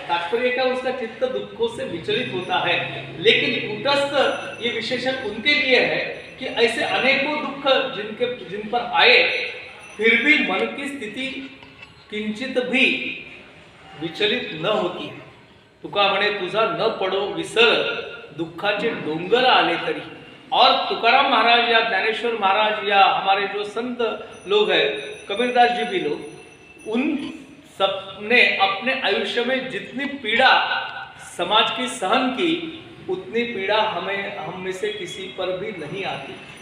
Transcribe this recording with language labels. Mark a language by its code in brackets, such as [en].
[hi] तात्पर्य क्या, उसका चित्त दुखों से विचलित होता है। लेकिन कूटस्थ ये विशेषण उनके लिए है कि ऐसे अनेकों दुख जिन पर आए, फिर भी मन की स्थिति किंचित भी विचलित न होती है। [mr] तुका म्हणे तुझा न पडो विसर, दुःखाचे डोंगर आले तरी। [hi] और तुकाराम महाराज या ज्ञानेश्वर महाराज या हमारे जो संत लोग हैं, कबीरदास जी भी लोग, उन सब ने अपने आयुष्य में जितनी पीड़ा समाज की सहन की, उतनी पीड़ा हम में से किसी पर भी नहीं आती।